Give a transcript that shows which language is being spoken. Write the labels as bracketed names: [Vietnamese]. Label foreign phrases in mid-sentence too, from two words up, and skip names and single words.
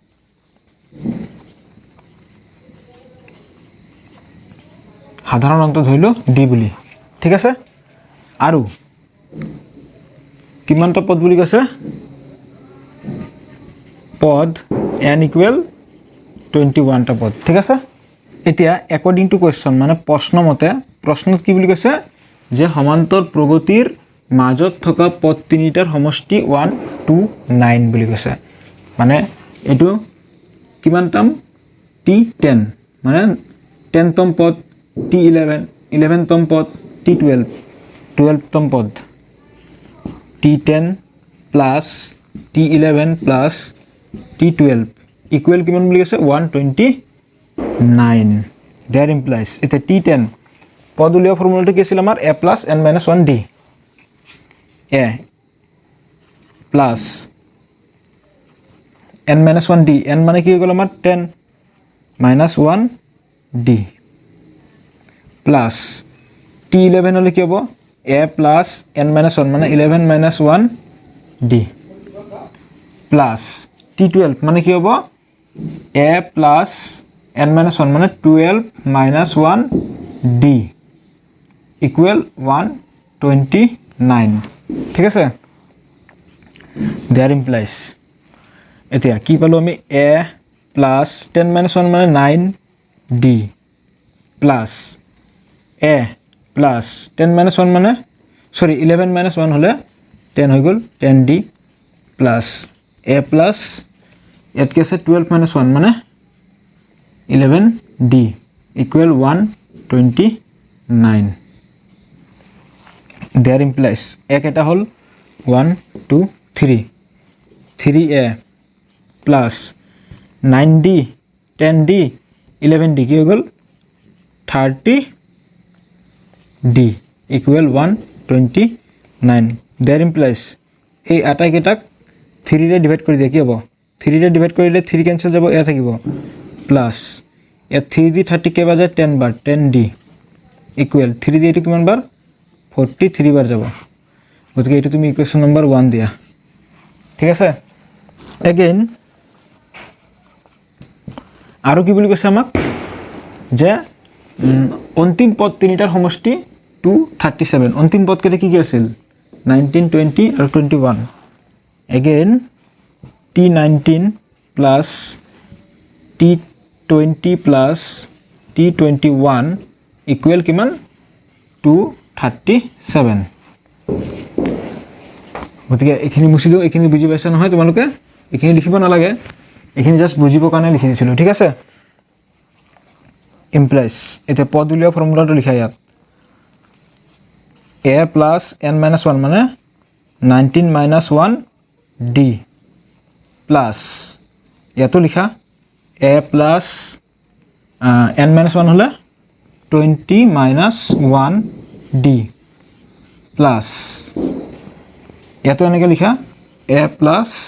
[Assamese] ধৰিলো ডি বুলি ঠিক আছে আৰু কিমানটা পদ বুলি কৈছে পদ n ইকুৱেল 21 টা পদ ঠিক আছে এতিয়া [English] according to question [Assamese] মানে প্ৰশ্নত কি বুলি কৈছে যে সমান্তৰ প্ৰগতিৰ মাজত থকা পদ তিনিটাৰ সমষ্টি 129 বুলি কৈছে মানে এটো কিমানটাম t10 মানে 10 তম পদ t11 11 তম পদ t12 12 তম পদ [English] t10 plus t11 plus t12 equal [Assamese] কিমান বুলি কৈছে 129 [English] there implies [Assamese] এটা t10 পদ উলিওৱা ফৰ্মুলাটো কি আছিল আমাৰ [English] a plus n minus 1 d a plus n minus 1 d n [Assamese] মানে কি হৈ গ'ল আমাৰ [English] 10 minus 1 d plus t11 [Assamese] হলে কি হ'ব [English] a plus n minus 1 মানে 11 minus 1 d plus t12 [Assamese] মানে কি হ'ব [English] a plus n minus 1 মানে 12 minus 1 d equal 129 [Assamese] ঠিক আছে [English] there implies [Assamese] এতিয়া কি পালো আমি [English] a plus 10 minus 1 মানে 9 d plus a plus 10 minus 1 মানে sorry 11 minus 1 [Assamese] হলে 10 হৈ গল [English] 10d plus a plus [Assamese] ইয়াত কি আছে [English] 12 minus 1 মানে [Assamese] 11d [English] equal 129 there implies a [Assamese] কেটা হল 1 2 3 3a plus 9d 10d 11d কি হৈ গল 30d equal 129 [English] there implies [Assamese] এই আটাই কেটাক 3 ৰে ডিভাইড কৰি দিয়া কি হ'ব 3 ৰে ডিভাইড কৰিলে 3 ক্যান্সেল যাব এ থাকিব [English] plus a [Assamese] 3d 30 কে বাজে 10 বার 10d equal 3d এটো কিমান বার 43 বার যাব গতিকে এটো তুমি [English] equation number [Assamese] 1 দিয়া ঠিক আছে अगेन আৰু কি বুলি কৈছে আমাক যে অন্তিম পদ তিনিটাৰ সমষ্টি 237 অন্তিম পদ কেটা কি আছিল 19 20 আৰু 21 अगेन [English] t19 plus t20 plus t21 equal [Assamese] কিমান 237 গতিকে এখিনি মুছি দিও এখিনি বুজি পাইছা নহয় তোমালোকে এখিনি লিখিব না লাগে এখিনি জাস্ট বুজিব কাৰণে লিখি দিছিলো ঠিক আছে [English] implies [Assamese] এটা পদ উলিওৱা ফৰ্মুলাটো লিখা ইয়াত [English] a plus n minus 1 মানে 19 minus 1 d plus [Assamese] ইয়াতো লিখা [English] a plus n minus 1 হলে 20 minus 1 d plus [Assamese] ইয়াতো এনেকে লিখা [English] a plus